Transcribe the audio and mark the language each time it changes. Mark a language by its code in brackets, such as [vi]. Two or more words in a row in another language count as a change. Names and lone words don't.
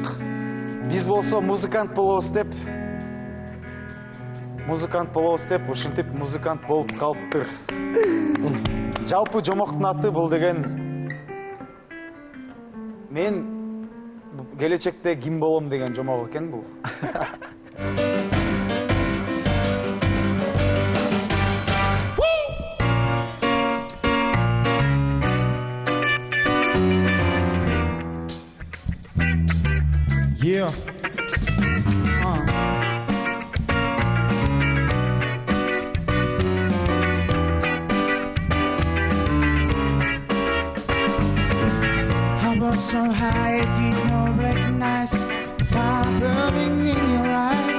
[ky] Биз болсо музыкант болобуз деп ушинтип музыкант болуп калыптыр. Жалпы жомоктун аты бул деген мен келечекте ким болом деген жомок экен бул. [en] Yeah. I was so high, I did not recognize the fire burning in your eyes.